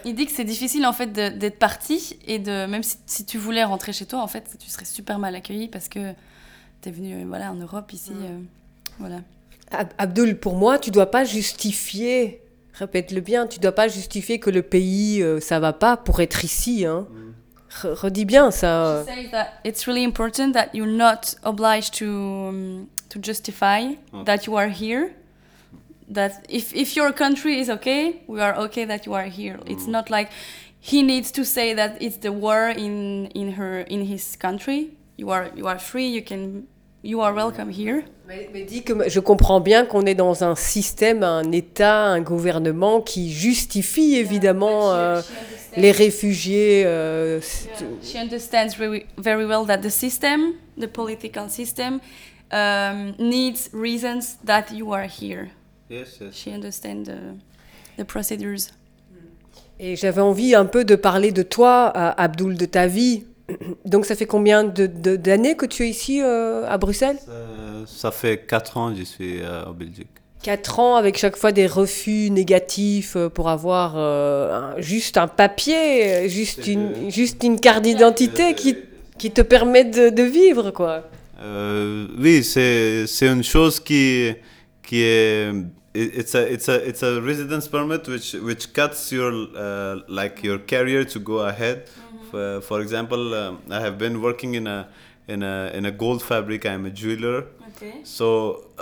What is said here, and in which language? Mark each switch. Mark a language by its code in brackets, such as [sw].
[fr] Il dit que c'est difficile en fait d'être parti, et de, même si tu voulais rentrer chez toi, en fait, tu serais super mal accueilli parce que t'es venu voilà, en Europe ici. Mmh. Voilà. Abdoul, pour moi, tu dois pas justifier... Répète-le bien, tu ne dois pas justifier que le pays, ça ne va pas pour être ici. Hein. Redis bien ça. [en] She says that it's really important that you're not obliged to justify that you are here. That if your country is okay, we are okay that you are here. It's not like he needs to say that it's the war in his country. You are free, you can... You are welcome here. [fr] Mais dis que je comprends bien qu'on est dans un système, un État, un gouvernement qui justifie évidemment les réfugiés. [en] She understands very well that the system, the political system, needs reasons that you are here. Yes, yes. She understands the procedures. [fr] Et j'avais envie un peu de parler de toi, Abdoul, de ta vie. Donc, ça fait combien d'années que tu es ici à Bruxelles ? Ça fait 4 ans que je suis en Belgique. 4 ans avec chaque fois des refus négatifs pour avoir juste un papier, juste une carte d'identité qui te permet de vivre, quoi. Oui, c'est une chose qui est... [en] It's a residence permit which cuts your, like your career to go ahead. For example, I have been working in a gold fabric. I'm a jeweler. Okay. So